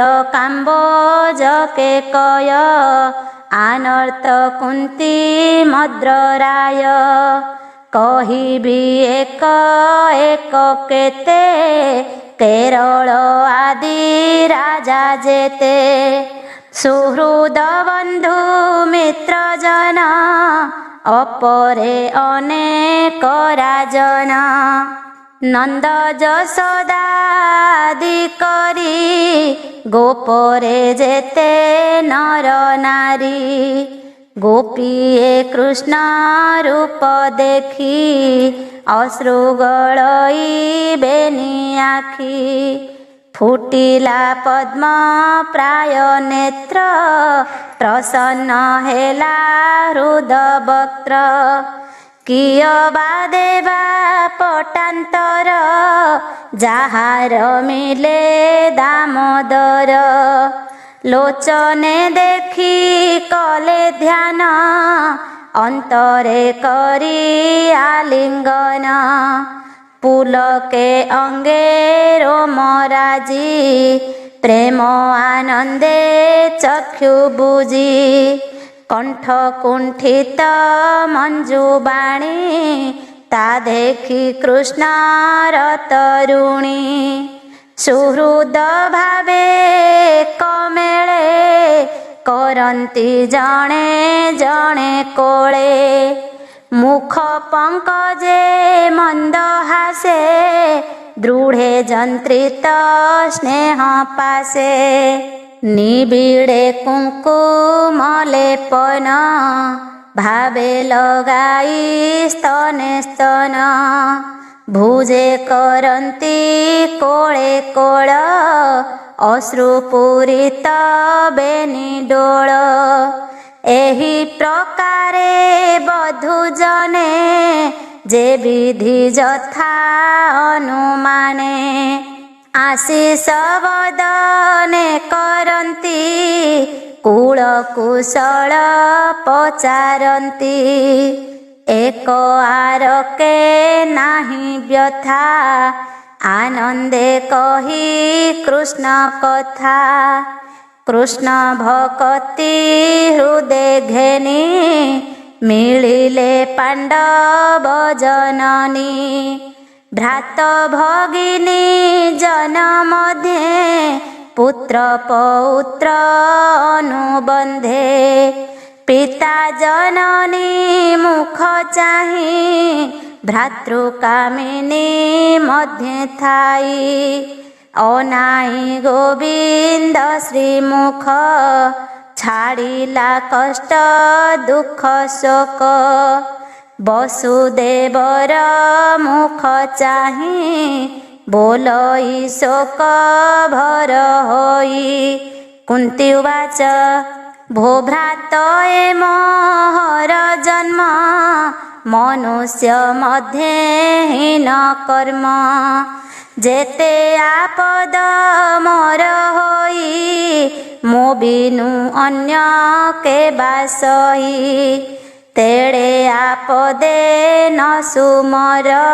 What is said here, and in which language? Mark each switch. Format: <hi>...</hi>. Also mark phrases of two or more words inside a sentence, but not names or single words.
<or>କାମ୍ବୋଜ କେକୟ ଆନର୍ତ୍ତ କୁନ୍ତୀ ମଦ୍ରରାୟ କହିବି ଏକ ଏକ କେତେ କେରଳ ଆଦି ରାଜା ଜେତେ ସୁହୃଦ ବନ୍ଧୁ ମିତ୍ର ଜନ ଅପରେ ଅନେକ ରାଜନ ନନ୍ଦ ଜଶୋଦାଦି କରୀ ଗୋପରେ ଜେତେ ନର ନାରୀ ଗୋପୀଏ କୃଷ୍ଣ ରୂପ ଦେଖୀ ଅଶ୍ରୁ ଗଳଈବେନୀ ଆଖୀ ଫୁଟିଲା ପଦ୍ମ ପ୍ରାୟ ନେତ୍ର ପ୍ରସନ୍ନ ହେଲା ହୃଦ ବକ୍ତ୍ର କିୟ ବା ଦେବା ପଟାନ୍ତର ଜାହାର ମିଳେ ଦାମୋଦର ଲୋଚନେ ଦେଖୀ କଲେ ଧ୍ୟାନ ଅନ୍ତରେ କରୀ ଆଲିଙ୍ଗନ ପୁଳକେ ଅଙ୍ଗେ ରୋମରାଜୀ ପ୍ରେମ ଆନନ୍ଦେ ଚକ୍ଷୁ ବୁଝୀ କଣ୍ଠ କୁଣ୍ଠିତ ମଞ୍ଜୁବାଣୀ ତା ଦେଖୀ କୃଷ୍ଣର ତରୁଣୀ ସୁହୃଦ ଭାବେ କମେଳେ କରନ୍ତୀ ଜଣେ ଜଣେ କୋଳେ ମୁଖ ପଙ୍କଜେ ମନ୍ଦ ହାସେ ଦୃଢେ ଜନ୍ତ୍ରିତ ସ୍ନେହ ପାସେ ନିବିଡ଼େ କୁଙ୍କୁମ ଲେପନ ଭାବେ ଲଗାଈ ସ୍ତନେ ସ୍ତନ ଭୁଜେ କରନ୍ତୀ କୋଳେ କୋଳ ଅଶ୍ରୁପୂରିତ ବେନୀ ଡୋଳ ଏହୀ ପ୍ରକାରେ ବଧୂ ଜନେ ଜେ ବିଧି ଜଥା ଅନୁମାନେ ଆଶୀଷ ବଦନେ କରନ୍ତୀ କୂଳ କୁଶଳ ପଚାରନ୍ତୀ ଏକ ଆରକେ ନାହୀ ବ୍ୟଥା ଆନନ୍ଦେ କହୀ କୃଷ୍ଣ କଥା କୃଷ୍ଣ ଭକ୍ତି ହୃଦୟ ଘେନୀ ମିଳିଲେ ପାଣ୍ଡବ ଜନନୀ ଭ୍ରାତ ଭଗିନୀ ଜନ ମଧ୍ୟେ ପୁତ୍ର ପୌତ୍ର ଅନୁବନ୍ଧେ ପିତା ଜନନୀ ମୁଖ ଚାହୀ ଭ୍ରାତୃକାମିନୀ ମଧ୍ୟେ ଥାଈ ଅନାଈ ଗୋବିନ୍ଦ ଶ୍ରୀମୁଖ ଛାଡ଼ିଲା କଷ୍ଟ ଦୁଖ ଶୋକ ବସୁଦେବର ମୁଖ ଚାହୀ ବୋଲଈ ଶୋକ ଭର ହୋଈ କୁନ୍ତୀ ଉବାଚ ଭୋ ଭ୍ରାତ ଏ ମୋହର ଜନ୍ମ ମନୁଷ୍ୟ ମଧ୍ୟେ ହୀନ କର୍ମ ଜେତେ ଆପଦ ମୋର ହୋଈ ମୋ ବିନୁ ଅନ୍ୟ କେ ବାସଈ ତେଡ଼େ ଆପଦେ ନ ସୁମର</or>